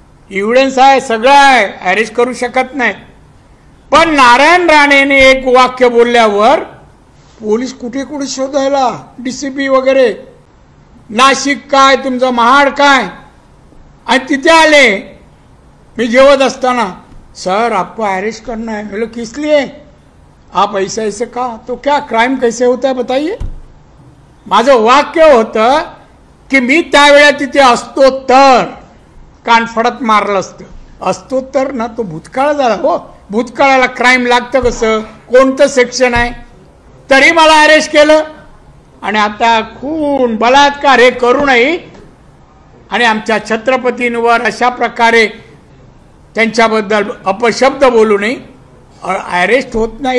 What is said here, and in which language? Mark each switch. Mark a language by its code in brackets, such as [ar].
[mr] Evidence आहे, सगळं आहे, अरेस्ट करू शकत नाही. पण नारायण राणेने एक वाक्य बोलल्यावर पोलीस कुठे कुठे शोधायला, डीसीपी वगैरे, नाशिक काय तुमचं महाड काय, आणि तिथे आले. मी जेवत असताना [hi] सर आपको अरेस्ट करना है. बोले किस लिए, आप ऐसे ऐसे का, तो क्या क्राइम कैसे होता है बताइए. [mr] माझं वाक्य होतं की मी त्यावेळेला तिथे असतो तर कानफडत मारलं असतो तर ना, तो भूतकाळ झाला हो. भूतकाळाला क्राईम लागतं कसं, कोणतं सेक्शन आहे, तरी मला अरेस्ट केलं. आणि आता खून बलात्कार हे करूनही आणि आमच्या छत्रपतींवर अशा प्रकारे त्यांच्याबद्दल अपशब्द बोलूनही अरेस्ट होत नाही.